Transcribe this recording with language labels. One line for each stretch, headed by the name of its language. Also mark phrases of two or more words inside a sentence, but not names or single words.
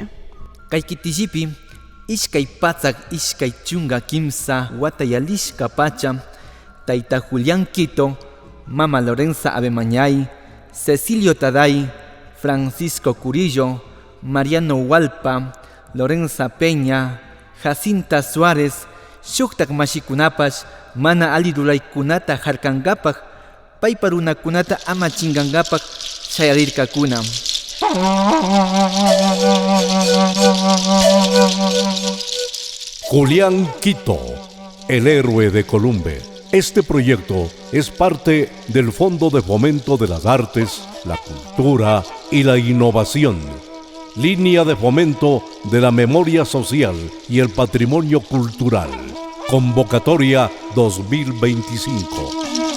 Quechua: Kay kitillipi iskay patzak iskay chunga kimsa watayalishka pacha, Tayta Julián Quito, Mama Lorenza Abemañay, Cecilio Taday, Francisco Curillo, Mariano Hualpa, Lorenza Peña, Jacinta Suárez, shuktak mashikunapash mana ali rulaykunata harkankapaq, paypa runakunata ama chinkankapaq shayarirkakuna.
Spanish: Julián Quito, el héroe de Columbe. Este proyecto es parte del Fondo de Fomento de las Artes, la Cultura y la Innovación, Línea de Fomento de la Memoria Social y el Patrimonio Cultural, Convocatoria 2025.